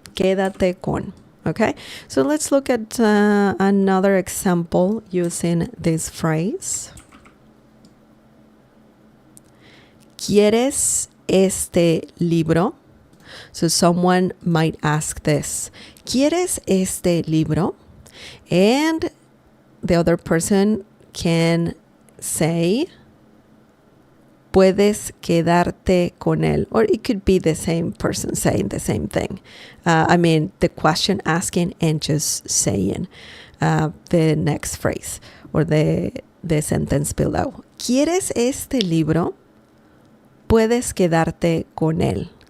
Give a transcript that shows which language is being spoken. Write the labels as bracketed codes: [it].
[en] Quédate con. Okay, so let's look at another example using this phrase. [es] ¿Quieres este libro? [en] So someone might ask this. [es] ¿Quieres este libro? [en] And the other person can say, [es] puedes quedarte con él. [en] Or it could be the same person saying the same thing. I mean, the question asking and just saying the next phrase or the sentence below. [es] ¿Quieres este libro? Puedes quedarte con él.